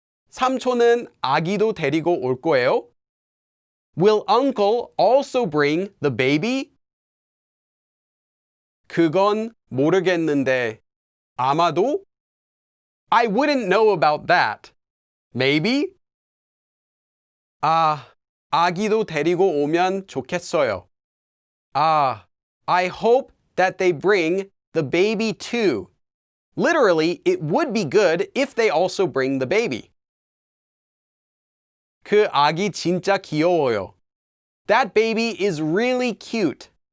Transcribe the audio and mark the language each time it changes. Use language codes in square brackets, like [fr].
[ko] 삼촌은 아기도 데리고 올 거예요? [en] Will uncle also bring the baby? [ko] 그건 모르겠는데 아마도? [en] I wouldn't know about that. Maybe? [ko] 아기도 데리고 오면 좋겠어요. [en] I hope that they bring the baby too. Literally, it would be good if they also bring the baby. [ko] 그 아기 진짜 귀여워요. [en] That baby is really cute.